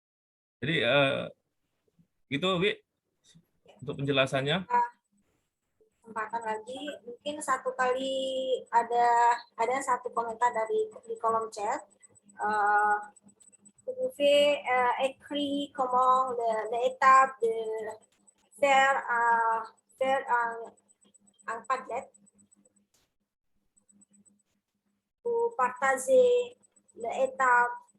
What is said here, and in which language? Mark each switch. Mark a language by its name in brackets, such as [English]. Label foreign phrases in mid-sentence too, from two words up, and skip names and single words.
[Indonesian] Jadi itu Wi untuk penjelasannya. kesempatan lagi. Mungkin satu kali ada satu komentar di kolom chat. [French] Vous pouvez écrire comment l'étape de faire un Padlet. Vous partagez l'étape.